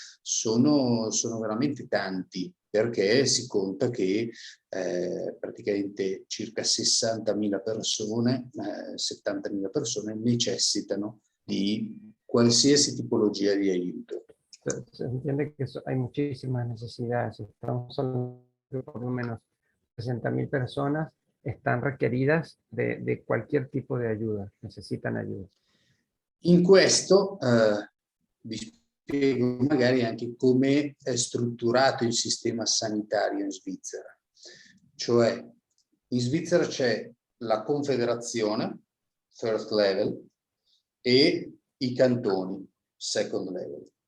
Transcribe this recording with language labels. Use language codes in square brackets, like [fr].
[it] sono veramente tanti, perché si conta che praticamente circa 60.000 persone, 70.000 persone necessitano di qualsiasi tipologia di aiuto. [es] Se entiende que hay muchísimas necesidades. Estamos hablando de por lo menos 60.000 personas están requeridas de cualquier tipo de ayuda, necesitan ayuda. [it] In questo vi spiego magari anche come è strutturato il sistema sanitario in Svizzera. Cioè, in Svizzera c'è la Confederazione, [en] first level, [it] e i cantoni, [en] second level.